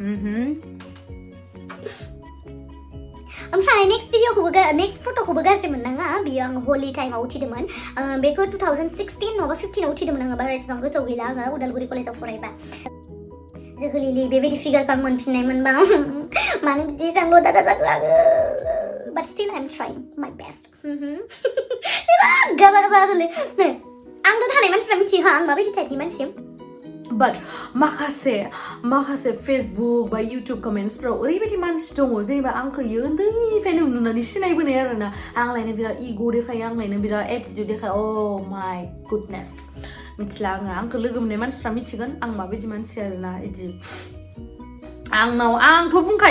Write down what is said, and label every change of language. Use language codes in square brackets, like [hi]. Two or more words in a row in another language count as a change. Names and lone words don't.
[brx] ओमफ्राय नेक्स्ट फट'खौबो गाज्रि मोननाङा बियो आं हलि टाइमाव उथिदोंमोन बेखौ 2016 नङाबा 15 आव उथिदोंमोन आङो बारा एसेबां गोसोआव गैला आङो उदालगुरि कलेजाव फरायबा जोहोलिलि बेबायदि फिगारखौ आं मोनफिननायमोनबा मानो बिदि जांल' दादा जागो आङो [en] but still I'm trying my best [brx] गाबा होले आंथ' थानाय मानसिफ्रा मिथियो आं माबायदि टाइपनि मानसि बाट माखासे फेसबुक बा इउटुब कमेन्ट्सफ्राव ओरैबायदि मानसि दङ जेनेबा आंखौ उन्दैनिफ्रायनो नुनानै सिनायबोनाय आरोना आंलायनो बिराद इग' देखायो आंलायनो बिराद एटिट्युड देखायो [en] oh my goodness [brx] मिथिला आंखौ लोगो मोननाय मानसिफ्रा मिथिगोन आं माबायदि मानसि आरोना इदि आंथ' बुंखायो